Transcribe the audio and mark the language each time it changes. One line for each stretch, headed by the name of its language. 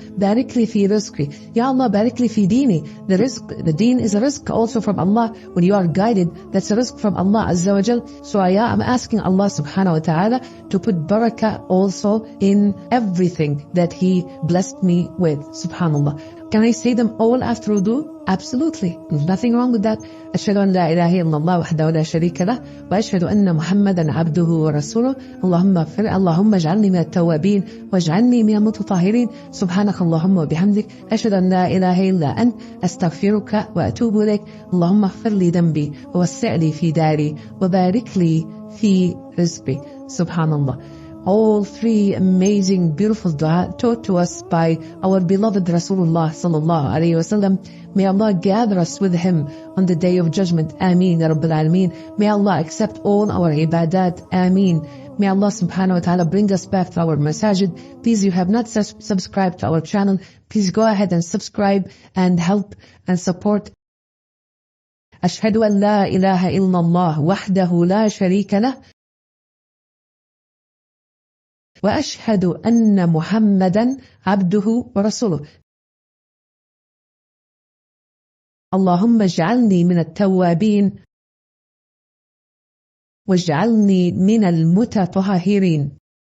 Arabic: Barik li fi rizqi. Ya Allah, barik li fi dini.
English: The deen is a rizq also from Allah. When you are guided, that's a rizq from Allah Azza wa Jal. So I'm asking Allah subhanahu wa ta'ala to put barakah also in everything that He blessed me with. Subhanallah. Can I say them all after wudu? Absolutely. There's nothing wrong with that.
Arabic: أشهد أن لا إله إلا الله وحده لا شريك له وأشهد أن محمدا عبده ورسوله اللهم اجعلني من التوابين واجعلني من المتطهرين سبحانك اللهم وبحمدك أشهد أن لا إله إلا أنت أستغفرك وأتوب إليك اللهم اغفر لي ذنبي ووسع لي في داري وبارك لي في رزقي. Subhanallah.
English: All three amazing, beautiful dua taught to us by our beloved Rasulullah sallallahu alayhi wasallam. May Allah gather us with him on the day of judgment. Ameen, Ya Rabbil Alameen. May Allah accept all our ibadat. Ameen. May Allah subhanahu wa ta'ala bring us back to our masajid. Please, you have not subscribed to our channel. Please go ahead and subscribe and help and support.
Arabic: أشهد أن لا إله إلا الله وحده لا شريك له وأشهد أن محمدا عبده ورسوله اللهم اجعلني من التوابين واجعلني من المتطهرين.